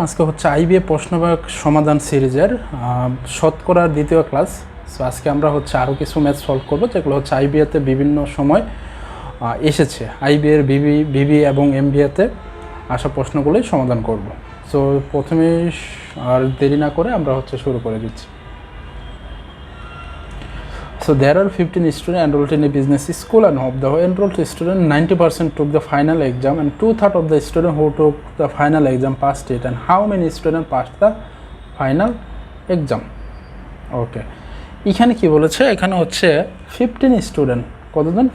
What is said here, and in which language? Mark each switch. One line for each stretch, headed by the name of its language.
Bangla: আজকে হচ্ছে আইবিএ প্রশ্নবাক সমাধান সিরিজের শতকরার দ্বিতীয় ক্লাস। সো আজকে আমরা হচ্ছে আরও কিছু ম্যাথ সলভ করব, যেগুলো হচ্ছে আইবিএতে বিভিন্ন সময় এসেছে। আইবিএর বিবি এবং এমবিএতে আসা প্রশ্নগুলোই সমাধান করব। সো প্রথমে আর দেরি না করে আমরা হচ্ছে শুরু করে দিচ্ছি।
English: So there are 15 students enrolled in a business school, and of the enrolled students, 90% took the final exam, and 2/3 of the students who took the final exam passed it. And how many students passed the final exam?
Bangla: Okay, এখানে কি বলেছে? এখানে হচ্ছে 15 student, কতজন?